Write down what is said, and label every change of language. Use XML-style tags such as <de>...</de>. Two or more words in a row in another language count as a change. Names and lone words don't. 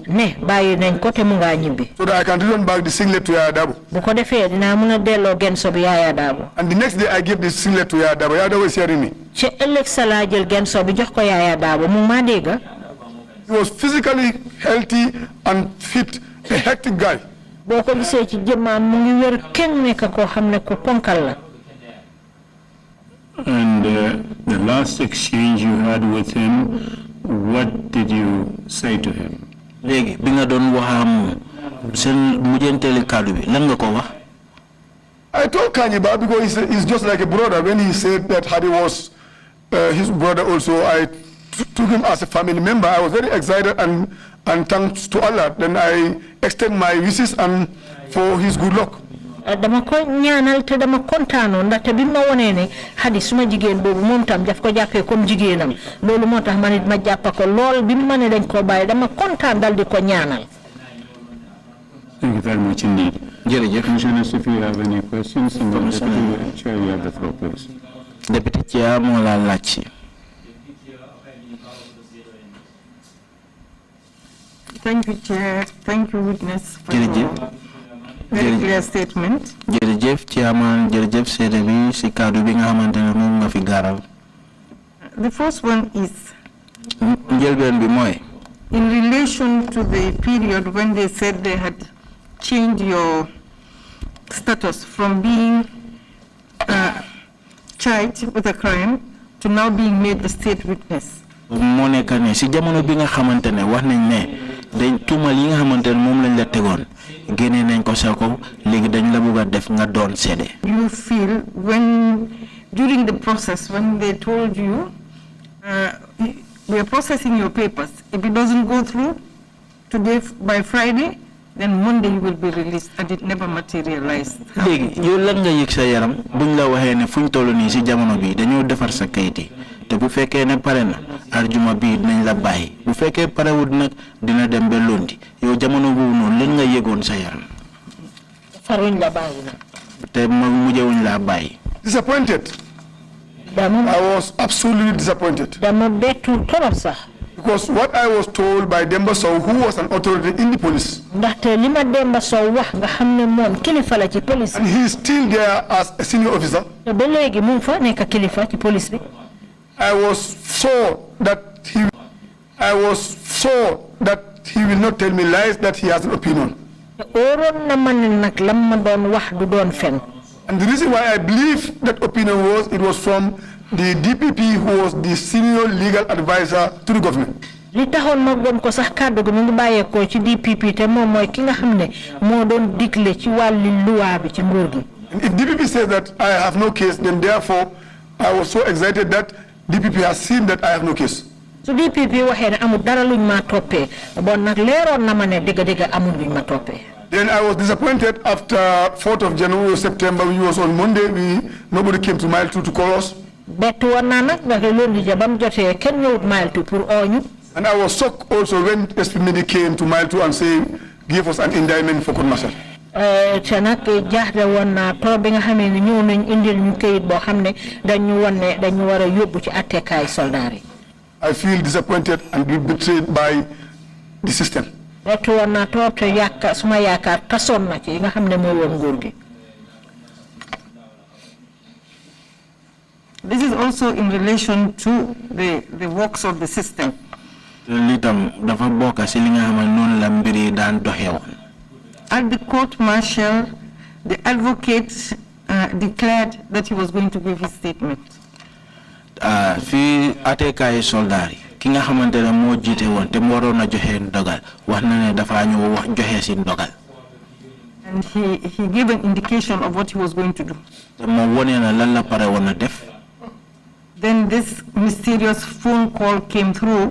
<en>So that I can return back the singlet to Yaya Dabo. And the next day I gave the singlet to Yaya Dabo. Yaya Dabo is hearing me. He was physically healthy and fit, a hectic guy.</en> <wo>boko gisee ci jëmmaam mu ngi wér kenn nekk koo xam ne ku ponkal la.</wo> <en>And the last exchange you had with him, what did you say to him?</en> <wo>léegi bi nga doon waxam seen mujjanteeli kàddu bi lan nga ko wax.</wo> <en>I told Kanyiba because he's just like a brother. When he said that Hadi was his brother also, I took him as a family member. I was very excited and thanks to Allah. Then I extend my wishes and for his good luck.</en> <wo>dama ko ñaanal te dama kontaanoon ndaxte bi ma wonee ne Hadi suma jigéen boobu moom tam daf ko jàppee comme jigéenam loolu moo tax ma nit ma jàppa ko lool bi ma ne dañ ko bàyyi dama kontaan dal di ko ñaanal.</wo> <en>Thank you very much indeed.</en> <wo>jërëjëf.</wo> <en>Commissioners, if you have any questions, and the Deputy Chair, you have the floor, please. Deputy Chair</en> <wo>moo la laaj si.</wo> <en>Thank you, Chair. Thank you, witness, for your very clear statement.</en> <wo>jërëjëf Chairman jërëjëf seede bi si kaddu bi nga xamante ne moom nga fi gaaral.</wo> <en>The first one is</en> <wo>njëlbeen bi mooy.</wo> <en>in relation to the period when they said they had changed your status from being charged with a crime to now being made the state witness.</en> <wo>moo nekk ne si jamono bi nga xamante ne wax nañ ne dañ tuumal yi nga xamante ne moom lañ la tegoon génne nañ ko sa kaw léegi dañ la bëgg a def nga doon seede.</wo> <en>You feel when during the process when they told you we are processing your papers, if it doesn't go through today by Friday, then Monday you will be released, and it never materialized.</en> <wo>léegi yow lan nga yëg sa yaram buñ la waxee ne fuñ toll nii si jamono bi dañoo defar sa kayit yi te bu fekkee ne pare na arjuma bii dinañ la bàyyi bu fekkee parewut nag dina dem ba lundi yow jamono boobu noonu lan nga yëgoon sa yaram. faruñ la bàyyi nag. te mujjewuñ laa bàyyi.</wo> <en>Disappointed. I was absolutely disappointed.</en> <wo>dama bettu torop sax.</wo> <en>Because what I was told by Demba Sow, who was an authority in the police,</en> <wo>ndaxte li ma Demba Sow wax nga xam ne moom kilifa la ci police.</wo> <en>and he is still there as a senior officer.</en> <wo>te ba léegi mu ngi fa nekk kilifa ci police bi.</wo> <en>I was sure that he will not tell me lies, that he has an opinion.</en> <wo>te óoroon na ma ne nag lam ma doon wax du doon fen.</wo> <en>And the reason why I believe that opinion was from the DPP, who was the senior legal advisor to the government.</en> <wo>li taxoon ma gëm ko sax kàddu gi mu ngi bàyyeekoo ci DPP te moom mooy ki nga xam ne moo doon digle ci wàllu luwaa bi ci nguur gi.</wo> <en>And if DPP says that I have no case, then therefore I was so excited that DPP has seen that I have no case.</en> <wo>su DPP waxee ne amul dara luñ ma toppee bon nag leeroon na ma ne dëgg-dëgg amul luñ ma toppee.</wo> <en>Then I was disappointed after 4th of January or September, which was on Monday. Nobody came to Mile 2 to call us.</en> <wo>bettu woon naa nag ndax loolu ja ba mu jotee kenn ñëwut Mile 2 pour oo ñu.</wo> <en>And I was shocked also when SP Midi came to Mile 2 and gave us an indictment for commercial.</en> <wo>te nag jaaxle woon naa trop bi nga xamee ne ñëw nañ indil ñu këyit boo xam ne dañu won ne dañu war a yóbbu ci attekaay soldaar yi.</wo> <en>I feel disappointed and betrayed by the system.</en> <wo>bettu woon naa trop te suma yaakaar tasoon na ci nga xam ne moo woon nguur gi.</wo> <en>This is also in relation to the works of the system. At the court martial, the advocate declared that he was going to give his statement.</en> <wo>Fi atekaay soldaar yi ki nga xamante ne moo jiite woon te mu waroon a joxe ndogal wax na ne dafa ñëw wax joxe si ndogal.</wo> <en>And he gave an indication of what he was going to do.</en> <wo>te moom wone na lan la pare woon a def.</wo> <en>Then this mysterious phone call came through.</en>